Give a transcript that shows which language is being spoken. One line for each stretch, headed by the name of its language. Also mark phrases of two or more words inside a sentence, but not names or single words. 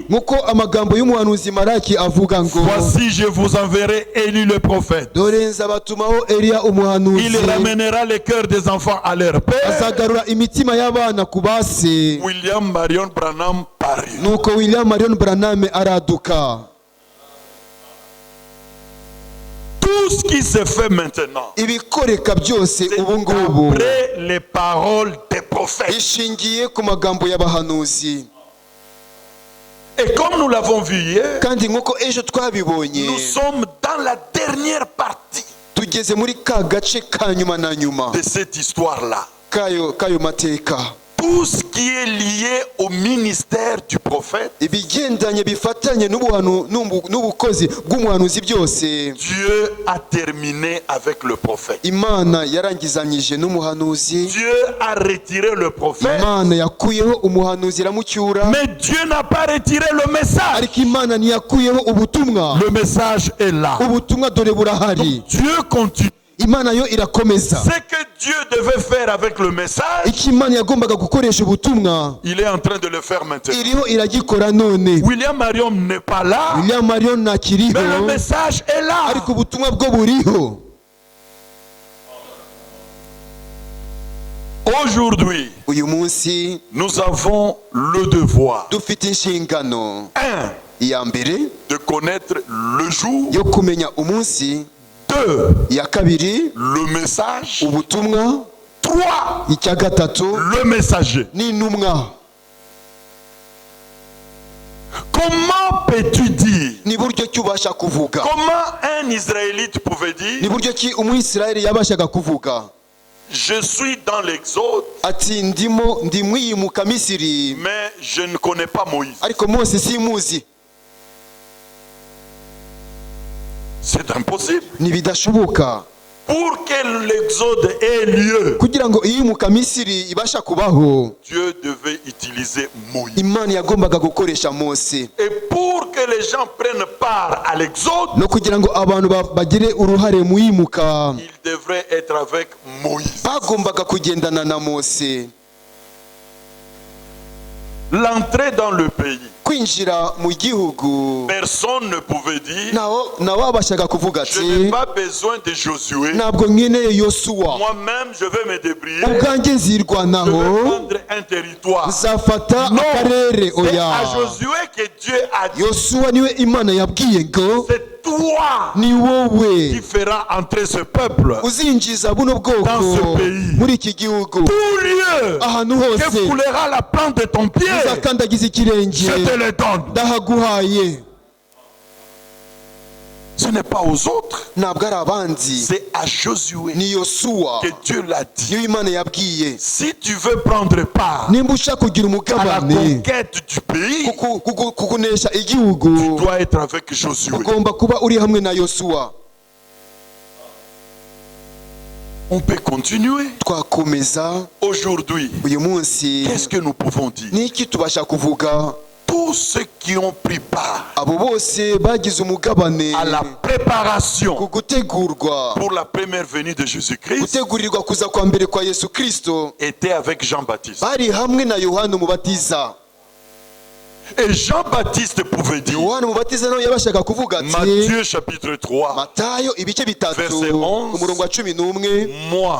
Kinyarwanda: nk'uko amagambo y'umuhanuzi Malaki avuga ngo,
French: voici je vous enverrai Élie le prophète.
Kinyarwanda: dore nzabatumaho Eliya
French: Il
Kinyarwanda: umuhanuzi,
French: ramènera les cœurs des enfants à leur père.
Kinyarwanda: azagarura imitima y'abana ku base.
French: William Marion Branham parut.
Kinyarwanda: nuko William Marion Branham araduka.
French: Tout ce qui se fait maintenant,
Kinyarwanda: ibikoreka byose
French: c'est
Kinyarwanda: ubu ngubu
French: d'après les paroles des prophètes.
Kinyarwanda: bishingiye ku magambo y'abahanuzi.
French: Et comme nous l'avons vu hier,
Kinyarwanda: kandi nk'uko ejo twabibonye,
French: nous sommes dans la dernière partie
Kinyarwanda: tugeze muri ka gace ka nyuma na nyuma
French: de cette histoire-là.
Kinyarwanda: kayo mateka.
French: Tout ce qui est lié au ministère du prophète,
Kinyarwanda: ibigendanye bifatanye n'ubukozi bw'umuhanuzi byose,
French: Dieu a terminé avec le prophète.
Kinyarwanda: Imana yarangizanyije n'umuhanuzi.
French: Dieu a retiré le prophète,
Kinyarwanda: Imana yakuyeho umuhanuzi iramucyura,
French: mais Dieu n'a pas retiré le message.
Kinyarwanda: ariko Imana ntiyakuyeho ubutumwa.
French: Le message est là.
Kinyarwanda: ubutumwa dore burahari.
French: Dieu continue.
Kinyarwanda: imana yo irakomeza.
French: Ce que Dieu devait faire avec le message,
Kinyarwanda: icyo imana yagombaga gukoresha ubutumwa
French: il est en train de le faire maintenant.
Kinyarwanda: iriho iragikora none.
French: William Marion n'est pas là,
Kinyarwanda: William Marion ntakiriho,
French: mais le message est là.
Kinyarwanda: ariko ubutumwa bwo buriho.
French: Aujourd'hui,
Kinyarwanda: uyu munsi
French: nous avons le devoir,
Kinyarwanda: dufite inshingano
French: un,
Kinyarwanda: ya mbere
French: de connaître le jour,
Kinyarwanda: yo kumenya umunsi,
French: deux,
Kinyarwanda: ya kabiri
French: le message,
Kinyarwanda: ubutumwa,
French: trois,
Kinyarwanda: icya gatatu
French: le messager.
Kinyarwanda: n'intumwa.
French: Comment peux-tu dire,
Kinyarwanda: ni buryo ki ubasha kuvuga,
French: comment un Israélite pouvait
Kinyarwanda: ni
French: dire,
Kinyarwanda: buryo ki umwisirayeli yabashaga kuvuga
French: je suis dans l'Exode,
Kinyarwanda: ati ndi mwiyimuka Misiri,
French: mais je ne connais pas Moïse?
Kinyarwanda: ariko Mose simuzi?
French: C'est impossible.
Kinyarwanda: Ntibidashoboka.
French: Pour que l'Exode ait lieu,
Kinyarwanda: kugira ngo iyimuka Misiri ibasha kubaho,
French: Dieu devait utiliser Moïse.
Kinyarwanda: imana yagombaga gukoresha Mose.
French: Et pour que les gens prennent part à l'Exode,
Kinyarwanda: no kugira ngo abantu bagire uruhare mu yimuka,
French: il devrait être avec Moïse.
Kinyarwanda: bagombaga kugendana na Mose.
French: L'entrée dans le pays,
Kinyarwanda: kwinjira mu gihugu,
French: personne ne pouvait dire,
Kinyarwanda: nawe abashaga kuvuga
French: je
Kinyarwanda: ati
French: n'ai pas besoin de Josué,
Kinyarwanda: ntabwo nkeneye Yosuwa,
French: moi-même je vais me débrouiller,
Kinyarwanda: ubwanjye
French: je
Kinyarwanda: nzirwanaho,
French: vais prendre un territoire.
Kinyarwanda: nzafata
French: Non,
Kinyarwanda: akarere.
French: c'est
Kinyarwanda: Oya,
French: à Josué que Dieu a dit,
Kinyarwanda: Yosuwa niwe imana yabwiye ngo
French: c'est toi
Kinyarwanda: ni
French: qui
Kinyarwanda: wowe
French: feras entrer ce peuple
Kinyarwanda: uzinjiza buno bwoko
French: dans ce pays.
Kinyarwanda: muri iki gihugu,
French: Tout lieu
Kinyarwanda: ahantu
French: que
Kinyarwanda: hose
French: foulera la plante de ton pied,
Kinyarwanda: uzakandagiza ikirenge
French: je te le donne.
Kinyarwanda: ndahaguhaye.
French: Ce n'est pas aux autres,
Kinyarwanda: ntabwo ari abandi,
French: c'est à Josué
Kinyarwanda: ni Yosuwa
French: que Dieu l'a dit.
Kinyarwanda: niyo imana yabwiye.
French: Si tu veux prendre part
Kinyarwanda: nimba ushaka kugira
French: à la
Kinyarwanda: umugabane
French: conquête du pays,
Kinyarwanda: kukunesha
French: tu
Kinyarwanda: igihugu,
French: dois être avec Josué.
Kinyarwanda: ugomba kuba uri hamwe na Yosuwa.
French: On peut continuer.
Kinyarwanda: Twakomeza.
French: Aujourd'hui,
Kinyarwanda: uyu munsi
French: qu'est-ce que nous pouvons dire?
Kinyarwanda: ni iki tubasha kuvuga?
French: Tous ceux qui ont pris part
Kinyarwanda: abo bose bagize umugabane
French: à la préparation
Kinyarwanda: ku gutegurwa,
French: pour la première venue de Jésus-Christ
Kinyarwanda: gutegurirwa kuza kwa mbere kwa Yesu Kristo,
French: étaient avec Jean-Baptiste.
Kinyarwanda: bari hamwe na Yohana umubatiza.
French: Et Jean-Baptiste pouvait dire,
Kinyarwanda: Yohana umubatiza nawe yabashaga kuvuga ati,
French: Matthieu chapitre 3,
Kinyarwanda: Matayo ibice bitatu
French: Verset 11,
Kinyarwanda: umurongo wa 11,
French: moi,